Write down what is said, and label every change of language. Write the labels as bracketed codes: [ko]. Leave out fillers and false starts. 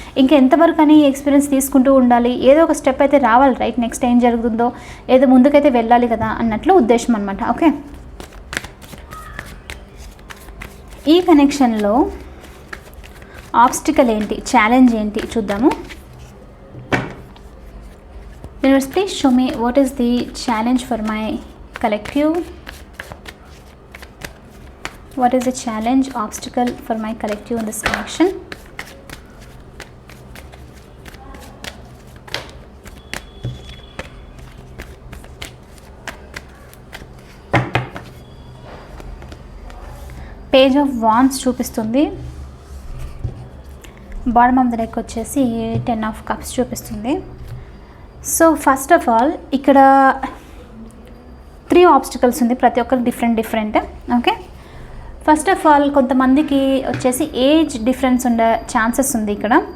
[te] ఇంకా ఎంతవరకు అని ఎక్స్పీరియన్స్ తీసుకుంటూ ఉండాలి, ఏదో ఒక స్టెప్ అయితే రావాలి, రైట్? నెక్స్ట్ ఏం జరుగుతుందో ఏదో ముందుకైతే వెళ్ళాలి కదా అన్నట్లు ఉద్దేశం అనమాట. ఓకే, ఈ కనెక్షన్లో ఆబ్స్టికల్ ఏంటి, ఛాలెంజ్ ఏంటి చూద్దాము. [en] Universe, please show me what is the challenge for my collective. What is the challenge, obstacle for my collective in this connection? [te] Page of Wands చూపిస్తుంది. బాటమ్ ఆఫ్ ద డెక్ వచ్చేసి 10 of Cups చూపిస్తుంది. So first of all ఇక్కడ 3 obstacles ఉంది, ప్రతి ఒక్కరు different. Okay, first of all కొంతమందికి వచ్చేసి age difference ఉండే ఛాన్సెస్ ఉంది ఇక్కడ.